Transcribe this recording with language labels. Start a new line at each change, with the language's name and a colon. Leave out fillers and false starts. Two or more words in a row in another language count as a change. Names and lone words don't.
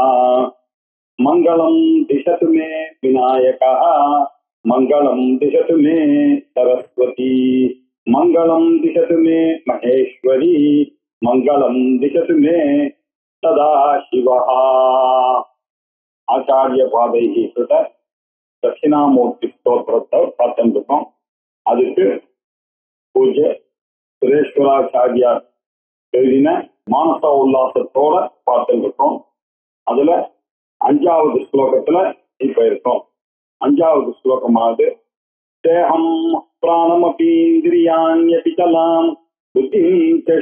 Sanskrit: मंगलम दिशतु मे विनायकः मंगलम दिशतु मे सरस्वती मंगलम दिशतु मे महेश्वरी मंगलम दिशतु मे सदाशिवः। आचार्य पादैः कृत दक्षिणामूर्ति स्तोत्रத்தை
Tamil: பார்த்துட்டு இருக்கோம். அதுக்கு பூஜ்ய சுரேஸ்வராச்சாரியார் எழுதின மானச உல்லாசத்தோட பார்த்துட்டு இருக்கோம். அதுல அஞ்சாவது ஸ்லோகத்துல இப்ப இருக்கோம். அஞ்சாவது ஸ்லோகமாவது
Sanskrit: देहम् प्राणमपीन्द्रियाण्यपि कलाम् बुद्धिम् च